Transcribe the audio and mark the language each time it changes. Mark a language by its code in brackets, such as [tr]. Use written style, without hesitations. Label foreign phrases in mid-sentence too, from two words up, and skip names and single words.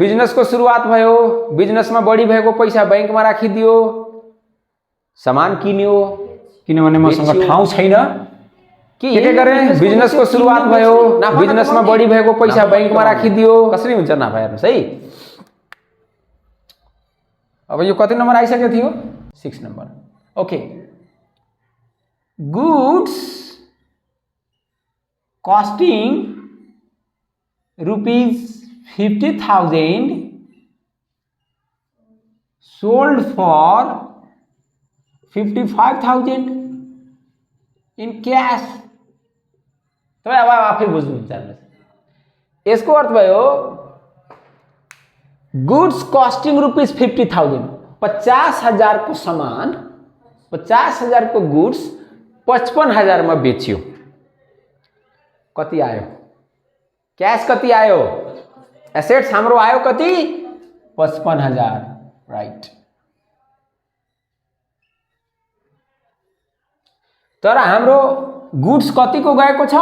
[ne] बिजनेसको सुरुवात भयो, बिजनेसमा बढी भएको पैसा बैंकमा राखिदियो, सामान किन्यो, किनभने मसँग ठाउँ छैन। के गरेँ? बिजनेसको सुरुवात भयो, बिजनेसमा बढी भएको पैसा बैंकमा राखिदियो। कसरी हुन्छ नाफा? हेर्नुहोस् है। अब यो कति नम्बर आइसकेको थियो? [en] 6 number. OK. Goods costing ₹50,000 sold for 55,000 in cash। [ne] तपाईँ अब आफै बुझ्नुहुन्छ। यसको अर्थ भयो [en] goods costing [ne] ₹50,000, 50,000 को सामान, 50,000 को गुड्स 55,000 में बेच्यो। कति आयो? क्याश कति आयो? एसेट्स हाम्रो आयो कति? 55,000। राइट। तर हाम्रो गुड्स कति को गएको छ?